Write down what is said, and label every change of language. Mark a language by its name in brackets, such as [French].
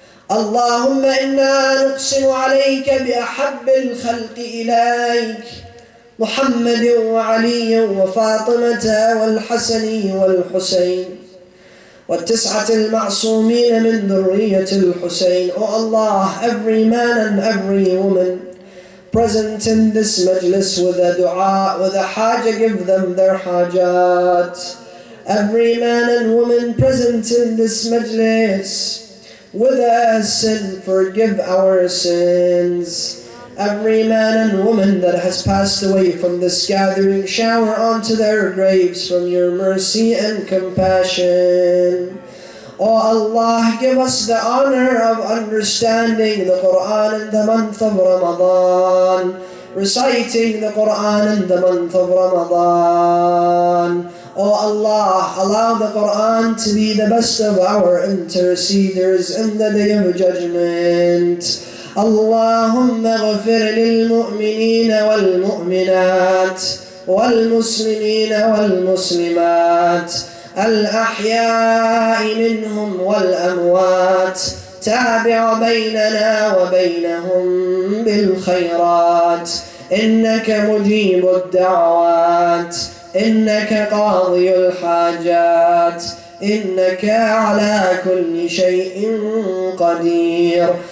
[Arabic] اللهم إنا نقسم عليك بأحب الخلق إليك محمد وعلي وفاطمة والحسن والحسين والتسعة المعصومين من ذرية الحسين. [English] Oh Allah, every man and every woman present in this majlis with a dua, with a haja, give them their hajat. Every man and woman present in this majlis with a sin, forgive our sins. Every man and woman that has passed away from this gathering, shower onto their graves from your mercy and compassion. Oh Allah, give us the honor of understanding the Quran in the month of Ramadan, reciting the Quran in the month of Ramadan. Oh Allah, allow the Quran to be the best of our interceders in the day of judgment. [Arabic] اللهم اغفر للمؤمنين والمؤمنات والمسلمين والمسلمات الأحياء منهم والأموات. تابع بيننا وبينهم بالخيرات، إنك مجيب الدعوات، إنك قاضي الحاجات، إنك على كل شيء قدير.